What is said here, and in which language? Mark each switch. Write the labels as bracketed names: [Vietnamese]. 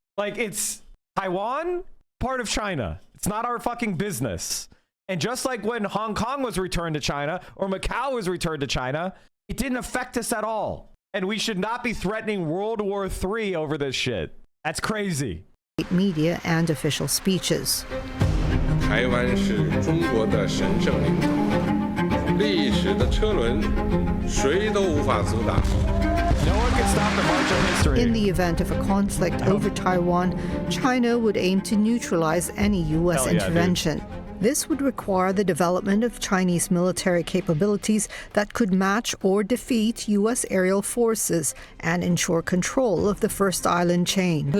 [English] Like, it's Taiwan, part of China. It's not our fucking business. And just like when Hong Kong was returned to China or Macau was returned to China, it didn't affect us at all. And we should not be threatening World War III over this shit. That's crazy. Media and official speeches. [Chinese] 台湾是中国的神圣领土，历史的车轮谁都无法阻挡。 [English] No one can stop the march of history. In the event of a conflict over Taiwan, China would aim to neutralize any U.S. intervention. This would require the development of Chinese military capabilities that could match or defeat U.S. aerial forces and ensure control of the first island chain.